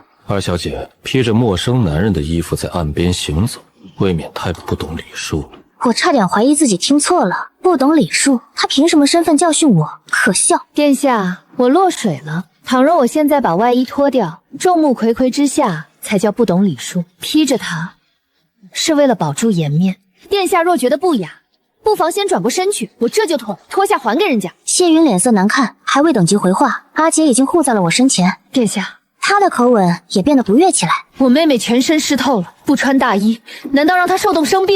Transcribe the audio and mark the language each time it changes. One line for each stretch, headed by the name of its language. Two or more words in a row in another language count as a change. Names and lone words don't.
Chinese: 二小姐披着陌生男人的衣服在岸邊行走，未免太不懂禮數。” 我差點懷疑自己聽錯了，不懂禮數，他憑什麼身份教訓我？可笑！殿下，我落水了。倘若我現在把外衣脫掉，眾目睽睽之下才叫不懂禮數。披着它，是為了保住顏面。殿下若覺得不雅，不妨先轉過身去，我這就脫下還給人家。謝雲臉色難看，還未等及回話，阿杰已經護在了我身前。殿下，他的口吻也變得不悅起來。我妹妹全身濕透了，不穿大衣，難道讓她受凍生病？